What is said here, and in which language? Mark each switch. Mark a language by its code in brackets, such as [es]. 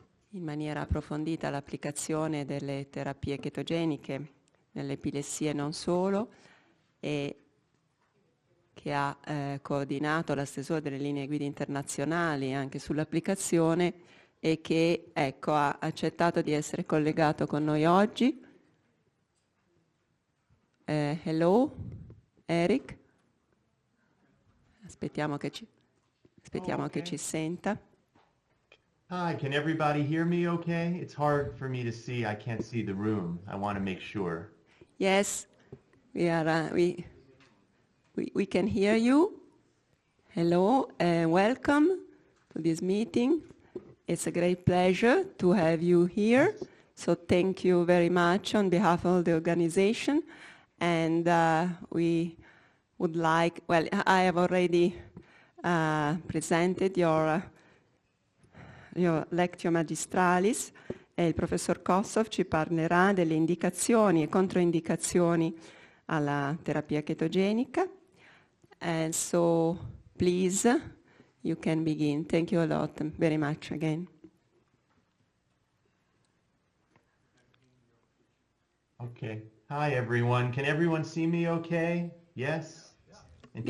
[it] in maniera approfondita l'applicazione delle terapie chetogeniche nelle epilessie e non solo, e che ha coordinato la stesura delle linee guida internazionali anche sull'applicazione e che ecco, ha accettato di essere collegato con noi oggi. [en] Hello, [it] Eric. Aspettiamo che ci senta. [en] Hi, can everybody hear me okay? It's hard for me to see. I can't see the room. I want to make sure. Yes, we can hear you. Hello and welcome to this meeting. It's a great pleasure to have you here. So thank you very much on behalf of the organization. And we would like, well, I have already presented your Lectio Magistralis [it] e il professor Kossof ci parlerà delle indicazioni e controindicazioni alla terapia chetogenica. [en] And so, please, you can begin. Thank you a lot, very much again. Okay. Hi, everyone. Can everyone see me okay? Yes? And can